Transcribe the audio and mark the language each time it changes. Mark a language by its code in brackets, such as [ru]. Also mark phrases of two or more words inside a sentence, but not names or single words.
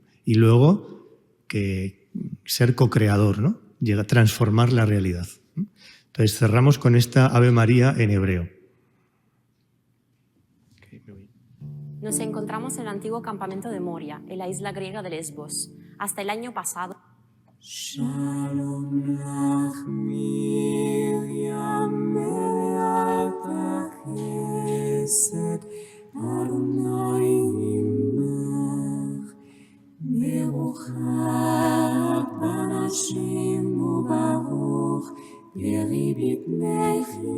[es] Y luego que ser co-creador, ¿no? Llega a transformar la realidad. Entonces cerramos con esta Ave María en hebreo. Nos encontramos en el antiguo campamento de Moria, en la isla griega de Lesbos. Hasta el año pasado. [he] שלום לך מרים מלאת חסד אדוני עמך ברוכת בנשים וברוך פרי בפנך